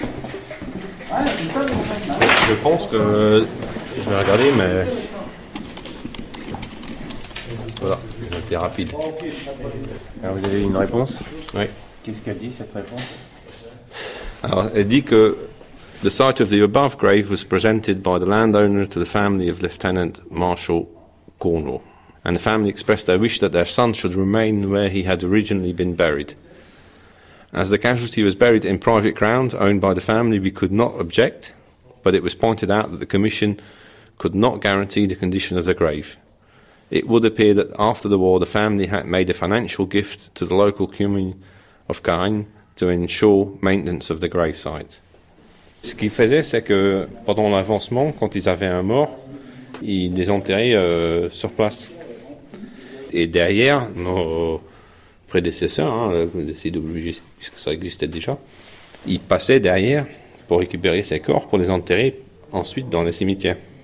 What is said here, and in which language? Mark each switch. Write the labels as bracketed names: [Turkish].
[French] Je pense que je vais regarder, mais voilà, il a été rapide. Alors vous avez une réponse? Oui. Qu'est-ce qu'elle dit cette réponse? Alors elle dit que [English] the site of the above grave was presented by the landowner to the family of Lieutenant Marshal Cornwall, and the family expressed their wish that their son should remain where he had originally been buried. As the casualty was buried in private ground owned by the family, we could not object, but it was pointed out that the commission could not guarantee the condition of the grave. It would appear that after the war, the family had made a financial gift to the local commune of Caen to ensure maintenance of the gravesite. [French] Ce qu'ils faisaient, c'est que pendant l'avancement, quand ils avaient un mort, ils les enterraient sur place. Et derrière, nos prédécesseurs, hein, le CWG, puisque ça existait déjà, ils passaient derrière pour récupérer ces corps, pour les enterrer ensuite dans les cimetières.